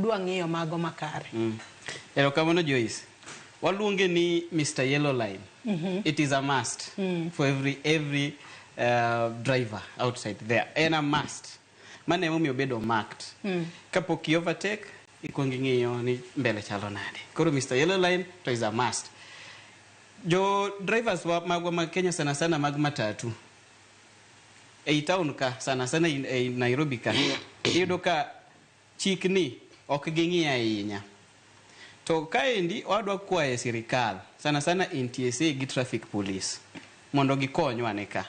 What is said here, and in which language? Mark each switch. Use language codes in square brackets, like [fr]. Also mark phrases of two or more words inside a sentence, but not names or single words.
[luo] udwa ng'iyo mago makare. Erokamano Joyce. Waluonge ni Mr. Yellow Line. [en] It is a must for every driver outside there. And a must. [luo] Mane momiyo bedo marked. Kapok [en] you overtake, [luo] ikuongi ng'iyo ni mbele chalo nade. Koro Mr. Yellow Line to [en] is a must. [luo] Jo drivers magwa mag Kenya sana sana mag matatu. Ei town ka sana sana ei Nairobi ka. Iyudo ka chikni ok ging'i ahinya. To kaendi wadwa kwaye sirikal sana sana NTSA gi traffic police mondo gikonywa ne ka.